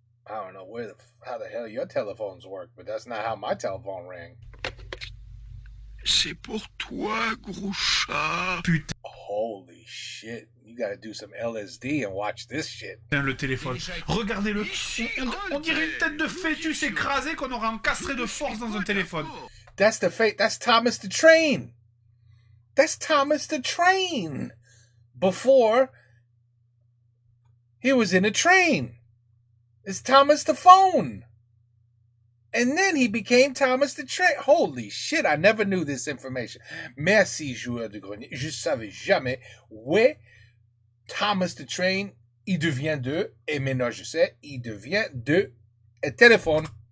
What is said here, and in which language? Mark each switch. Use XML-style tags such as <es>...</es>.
<en>I don't know how the hell your telephones work, but that's not how my telephone rang.</en> <fr>C'est pour toi, gros chat. Putain,</fr> <en>Holy shit. You gotta do some LSD and watch this shit.</en> <fr>le téléphone. Regardez-le. On dirait une tête de fœtus écrasée qu'on aurait encastré de force dans un téléphone.</fr> <en>That's That's Thomas the Train. That's Thomas the Train. Before, he was in a train. It's Thomas the Phone. And then he became Thomas the Train. Holy shit, I never knew this information.</en> <fr>Merci, Joueur du Grenier. Je savais jamais. Ouais, Thomas the Train, il devient de, et maintenant je sais, il devient de un téléphone.</fr>